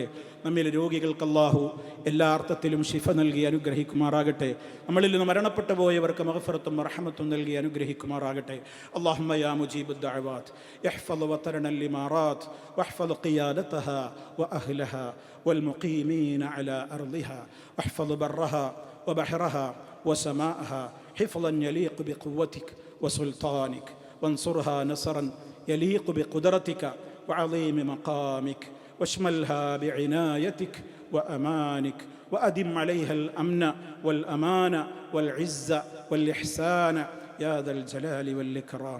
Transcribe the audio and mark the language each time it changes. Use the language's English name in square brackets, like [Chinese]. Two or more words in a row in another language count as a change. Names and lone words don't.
[Malayalam] നമ്മിൽ രോഗികൾക്ക് അള്ളാഹു എല്ലാ അർത്ഥത്തിലും ശിഫ നൽകി അനുഗ്രഹിക്കുമാറാകട്ടെ. നമ്മളിൽ നിന്ന് മരണപ്പെട്ടു പോയവർക്ക് മഗ്ഫിറത്തും റഹ്മത്തും നൽകി അനുഗ്രഹിക്കുമാറാകട്ടെ. [Arabic] اللهم يا مجيب الدعوات احفظ وطننا الإمارات واحفظ قيادتها وأهلها والمقيمين على أرضها واحفظ برها وبحرها وسماءها حفظا يليق بقوتك وسلطانك وانصرها نصرا يليق بقدرتك وعظيم مقامك واشملها بعنايتك وأمانك وأدم عليها الأمن والأمان والعزة والإحسان يا ذا الجلال والإكرام.